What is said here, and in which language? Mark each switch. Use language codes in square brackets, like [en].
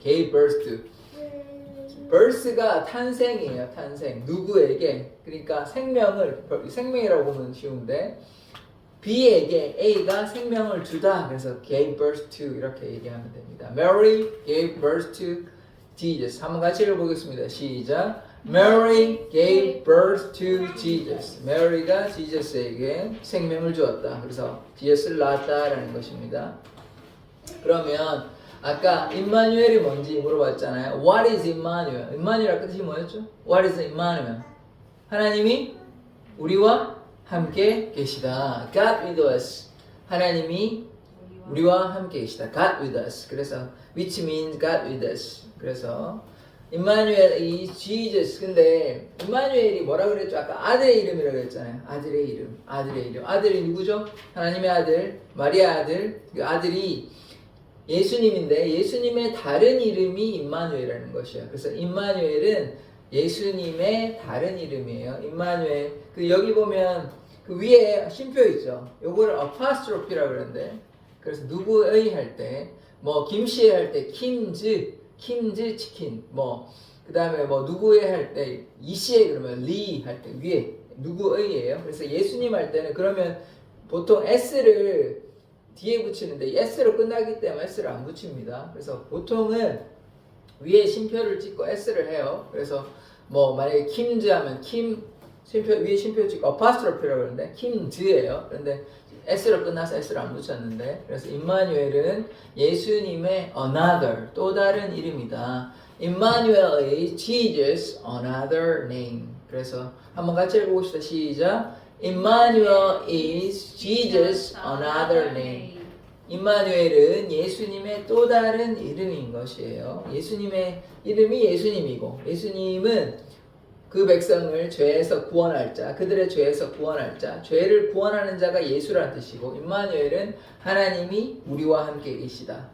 [en] gave birth to birth가 [ko] 탄생이에요. 탄생 누구에게 그러니까 생명이라고 보면 쉬운데 B에게 A가 생명을 주다. 그래서 [en] gave birth to [ko] 이렇게 얘기하면 됩니다. [en] Mary gave birth to Jesus. [ko] 한번 같이 읽어보겠습니다. 시작. [en] Mary gave birth to Jesus. [ko] Mary가 Jesus에게 생명을 주었다. 그래서 Jesus를 낳았다라는 것입니다. 그러면 아까 임마누엘이 뭔지 물어봤잖아요. [en] What is Immanuel? [ko] 임마누엘 뜻이 뭐였죠? [en] What is Immanuel? [ko] 하나님이 우리와 함께 계시다. [en] God with us. [ko] 하나님이 우리와 함께 계시다. [en] God with us. [ko] 그래서 [en] which means God with us. 그래서 Immanuel is Jesus. [ko] 근데 임마누엘이 뭐라 그랬죠? 아까 아들의 이름이라고 했잖아요. 아들의 이름. 아들이 누구죠? 하나님의 아들, 마리아 아들. 그 아들이 예수님인데 예수님의 다른 이름이 임마누엘이라는 것이에요. 그래서 임마누엘은 예수님의 다른 이름이에요. 임마누엘. 그 여기 보면 그 위에 쉼표 있죠. 요거를 apostrophe라고 그러는데 그래서 누구의 할 때 뭐 김씨의 할 때 김즈 치킨 뭐 그다음에 뭐 누구의 할 때 이씨의 그러면 리 할 때 위에 누구의예요. 그래서 예수님 할 때는 그러면 보통 S를 뒤에 붙이는데 s로 끝나기 때문에 s를 안 붙입니다. 그래서 보통은 위에 쉼표를 찍고 s를 해요. 그래서 뭐 만약에 킴즈 하면 킴 쉼표 위에 쉼표 찍고 어파스트로피라고 그러는데 킴즈예요. 그런데 s로 끝나서 s를 안 붙였는데 그래서 임마누엘은 예수님의 another 또 다른 이름이다. [en] Emmanuel is Jesus another name. [ko] 그래서 한번 같이 읽어봅시다. 시작. [en] Emmanuel is Jesus another name. [ko] 임마누엘은 예수님의 또 다른 이름인 것이에요. 예수님의 이름이 예수님이고 예수님은 그 백성을 죄에서 구원할 자, 그들의 죄에서 구원할 자, 죄를 구원하는 자가 예수라는 뜻이고 임마누엘은 하나님이 우리와 함께 계시다.